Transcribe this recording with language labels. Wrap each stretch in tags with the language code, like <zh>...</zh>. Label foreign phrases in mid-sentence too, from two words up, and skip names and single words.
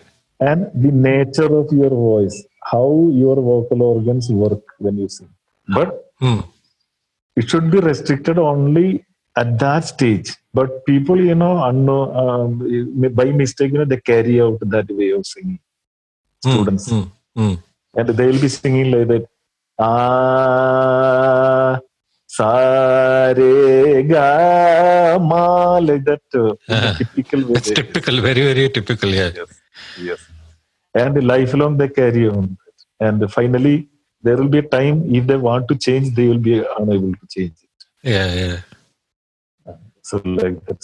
<en>And the nature of your voice, how your vocal organs work when you sing. But it should be restricted only at that stage. But people, by mistake, they carry out that way of singing. Students. And they will be singing like that. Sa, re, ga, ma, like that. Typical way. It's typical, very, very typical, yeah. Yes. And lifelong they carry on. And finally, there will be a time, if they want to change, they will be unable to change it. Yeah. So like that.</en>